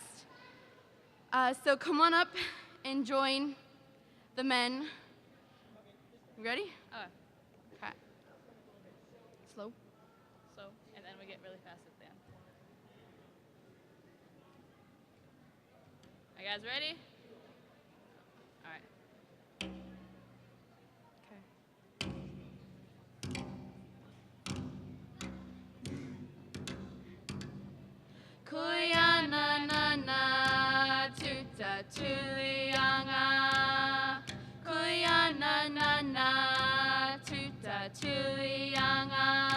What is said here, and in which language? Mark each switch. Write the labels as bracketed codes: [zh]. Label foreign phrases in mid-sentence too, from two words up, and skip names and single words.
[en] So come on up and join the men. You ready? Okay. Slow. Slow, and then we get really fast at the end. Are you guys ready? All right. [esu] Quyana na tuta tulianga. Quyana na tuta tulianga.